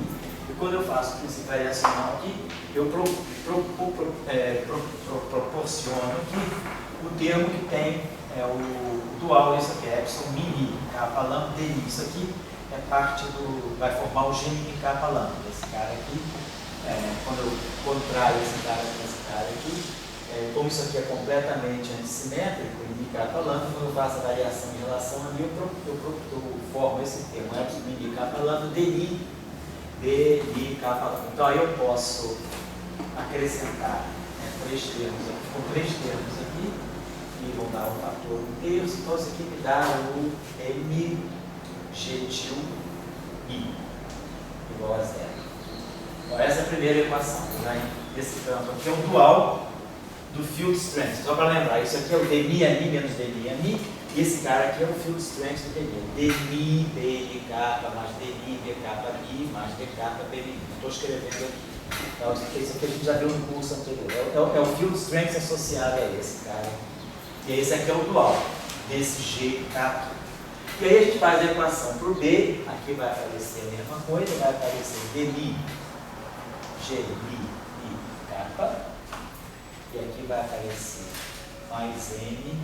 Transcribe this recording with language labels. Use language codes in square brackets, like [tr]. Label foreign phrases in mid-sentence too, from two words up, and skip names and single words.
[pt] E quando eu faço o princípio variacional aqui, eu proporciono aqui o termo que tem o dual, isso aqui é epsilon mini, kappa lambda dmi. Isso aqui é parte do, vai formar o G mini kappa lambda. Esse cara aqui, quando eu contraio esse cara com esse cara aqui, como isso aqui é completamente antissimétrico, em mi kappa lambda, quando eu faço a variação em relação a mi, eu formo esse termo, mi kappa lambda dmi kappa lambda. Então aí eu posso acrescentar três termos aqui, com três termos aqui, que vão dar um fator 1/3, então isso aqui me dá o mg til i igual a 0. Então essa é a primeira equação, né? Esse campo aqui é o dual do [en] field strength. [pt] Só para lembrar, isso aqui é o dmi menos dmi, e esse cara aqui é o [en] field strength [pt] do dmi. dmi b kappa mais dmi b kappa mi mais d kappa b mi. Estou escrevendo aqui. Então, isso aqui a gente já viu no curso anterior. É o [en] field strength [pt] associado a esse cara. E esse aqui é o dual desse G kappa. E aí a gente faz a equação para o B. Aqui vai aparecer a mesma coisa, vai aparecer dmi G mi kappa. E aqui vai aparecer mais M.